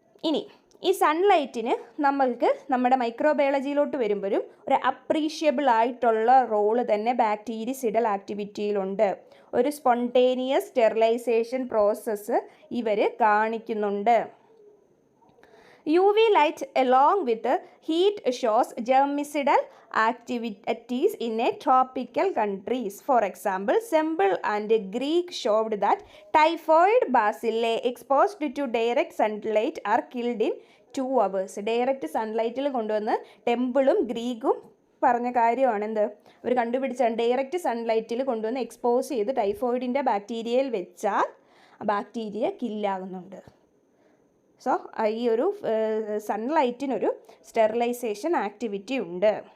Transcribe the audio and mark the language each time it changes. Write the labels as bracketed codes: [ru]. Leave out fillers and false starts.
[ml] ഇനി ഈ സൺലൈറ്റിന് നമ്മൾക്ക് നമ്മുടെ മൈക്രോബയോളജിയിലോട്ട് വരുമ്പോഴും ഒരു അപ്രീഷ്യബിൾ ആയിട്ടുള്ള റോള് തന്നെ ബാക്ടീരിയസിഡൽ ആക്ടിവിറ്റിയിലുണ്ട്. ഒരു സ്പോണ്ടേനിയസ് സ്റ്റെറിലൈസേഷൻ പ്രോസസ്സ് ഇവർ കാണിക്കുന്നുണ്ട്. [en] UV light along with heat shows germicidal activities in a tropical countries. For example, Semple and Greek showed that typhoid bacilli exposed to direct sunlight are killed in 2 hours. [ml] Direct സൺലൈറ്റിൽ കൊണ്ടുവന്ന് ടെമ്പിളും ഗ്രീക്കും പറഞ്ഞ കാര്യമാണ് എന്ത്, അവർ കണ്ടുപിടിച്ചാണ്. Direct സൺലൈറ്റിൽ കൊണ്ടുവന്ന് expose ചെയ്ത് ടൈഫോയിഡിൻ്റെ ബാക്ടീരിയയിൽ വെച്ചാൽ ആ bacteria കില്ലാകുന്നുണ്ട്. So ഈ ഒരു സൺലൈറ്റിനൊരു സ്റ്റെറിലൈസേഷൻ ആക്ടിവിറ്റി ഉണ്ട്.